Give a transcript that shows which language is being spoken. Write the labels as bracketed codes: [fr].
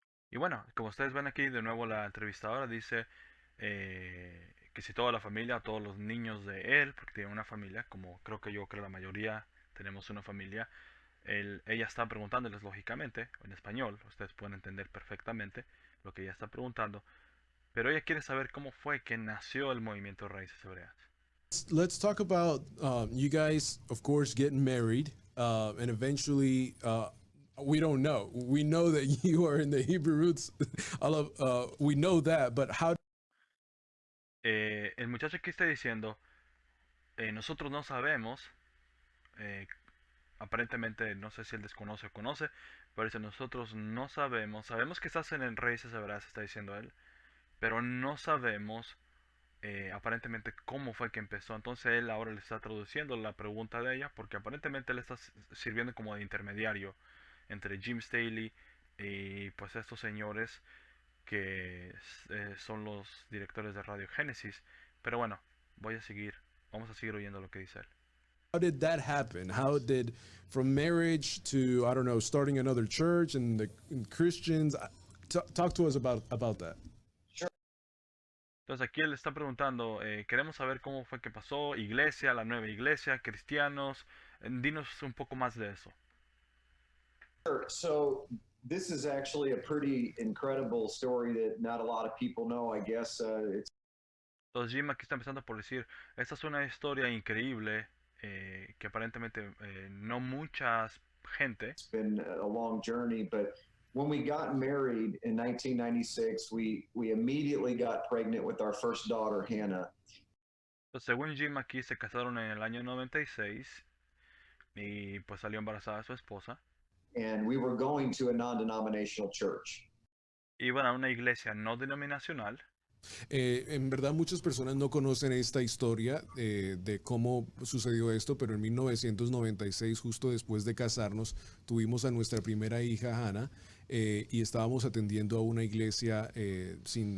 [es] Y bueno, como ustedes ven aquí, de nuevo la entrevistadora dice que si toda la familia, todos los niños de él, porque tiene una familia, como yo creo la mayoría tenemos una familia, ella está preguntándoles lógicamente, en español, ustedes pueden entender perfectamente lo que ella está preguntando, pero ella quiere saber cómo fue que nació el movimiento de raíces hebreas. [en] let's talk about you guys, of course, getting married, and eventually. We don't know. We know that you are in the Hebrew roots. All of we know that, but how? [es] El muchacho aquí está diciendo, nosotros no sabemos, eh, aparentemente no sé si él desconoce o conoce, pero dice nosotros no sabemos, sabemos que estás en raíces hebreas, está diciendo él, pero no sabemos aparentemente cómo fue que empezó. Entonces él ahora le está traduciendo la pregunta de ella, porque aparentemente él está sirviendo como de intermediario entre Jim Staley y pues estos señores que son los directores de Radio Génesis. Pero bueno, vamos a seguir oyendo lo que dice él. [en] How did that happen? How did from marriage to I don't know starting another church and the and Christians? Talk to us about that. [es] Entonces aquí él está preguntando, queremos saber cómo fue que pasó, iglesia, la nueva iglesia, cristianos, dinos un poco más de eso. [en] Sure. So this is actually a pretty incredible story that not a lot of people know, I guess. It's [es] Entonces Jim aquí está empezando por decir, esta es una historia increíble que aparentemente no mucha gente, [en] been a long journey, but when we got married in 1996, we immediately got pregnant with our first daughter, Hannah. [es] pues, según Jim aquí se casaron en el año 96 y pues salió embarazada su esposa. [en] And we were going to a non-denominational church. [es] Iban a una iglesia no denominacional. En verdad muchas personas no conocen esta historia de cómo sucedió esto, pero en 1996, justo después de casarnos, tuvimos a nuestra primera hija, Hannah, y estábamos atendiendo a una iglesia sin